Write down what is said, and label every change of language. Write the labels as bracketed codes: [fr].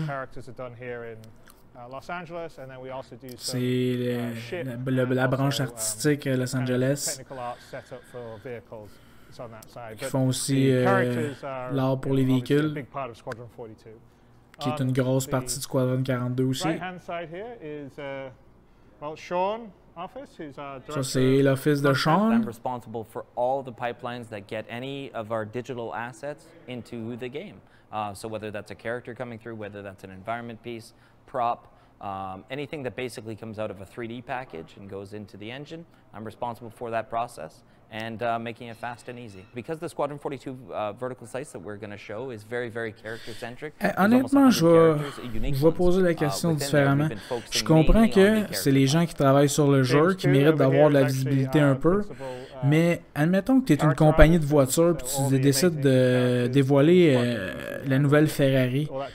[en] All the characters are done here in Los Angeles, and then we also do some [fr] la branche artistique à Los Angeles. [en] Technical art set up for vehicles. It's on that side. [fr] Qui font aussi l'art pour les véhicules. [en] Big part of Squadron 42. [fr] Qui est une grosse partie de Squadron 42 aussi. [en] Right-hand side here is well, Sean office, who's our director. [fr] Ça c'est l'office de Sean. [en] I'm responsible for all the pipelines that get any of our digital assets into the game. So whether that's a character coming through, whether that's an environment piece, prop, anything that basically comes out of a 3D package and goes into the engine, I'm responsible for that process and making it fast and easy. Because the Squadron 42 vertical slice that we're going to show is very, very character-centric. [fr] Honnêtement, je vais poser la question différemment. Je comprends que c'est les gens qui travaillent sur le jeu qui méritent d'avoir de la visibilité un peu, mais admettons que tu es une compagnie de voitures et tu décides de dévoiler la nouvelle Ferrari.